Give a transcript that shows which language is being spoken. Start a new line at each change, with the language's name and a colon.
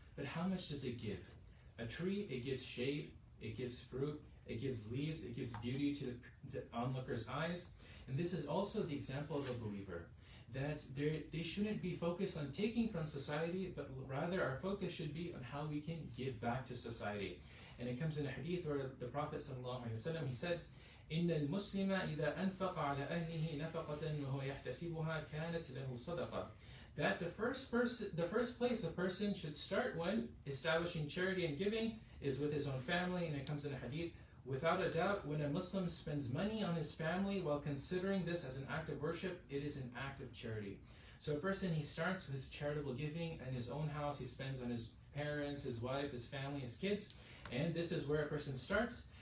English: But how much does it give? A tree, it gives shade, it gives fruit, it gives leaves, it gives beauty to the onlooker's eyes. And this is also the example of a believer, that they shouldn't be focused on taking from society, but rather our focus should be on how we can give back to society. And it comes in a hadith where the Prophet ﷺ, he said,
Arabic: إِنَّ الْمُسْلِمَ إِذَا أَنْفَقَ عَلَى أَهْلِهِ نَفَقَةً وَهُوَ يَحْتَسِبُهَا كَانَتْ لَهُ صَدَقَةً.
English: That the first place a person should start when establishing charity and giving is with his own family. And it comes in a hadith, without a doubt, when a Muslim spends money on his family while considering this as an act of worship, it is an act of charity. So a person, he starts with his charitable giving in his own house, he spends on his parents, his wife, his family, his kids, and this is where a person starts.